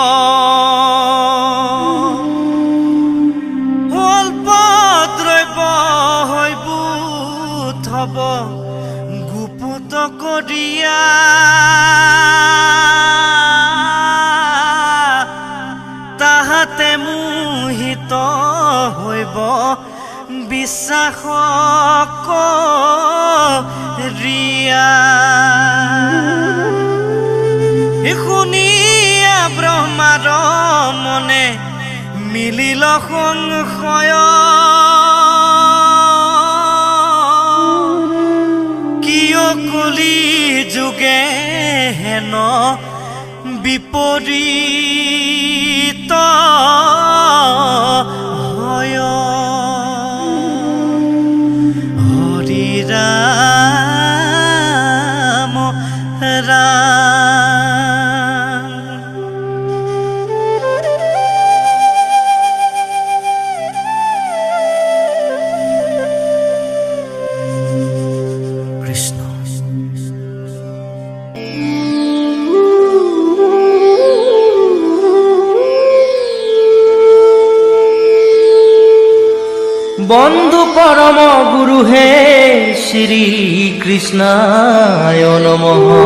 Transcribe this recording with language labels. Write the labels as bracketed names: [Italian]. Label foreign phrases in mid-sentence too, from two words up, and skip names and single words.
[Bangla] অল্প দ্রব্য হইব থব গুপুত করিয়া, তাহাতে মোহিত হইব বিশ্বাস করিয়া। [Assamese] শুনিয়া ব্ৰহ্মাৰ মনে মিলিল সংশয়, কিয় কলি যুগে হেন বিপৰীত হয়। হৰি ৰাম ৰাম। কৃষ্ণ। [Sanskrit] বন্ধু পরম গুরু হে শ্রী কৃষ্ণায় নমঃ।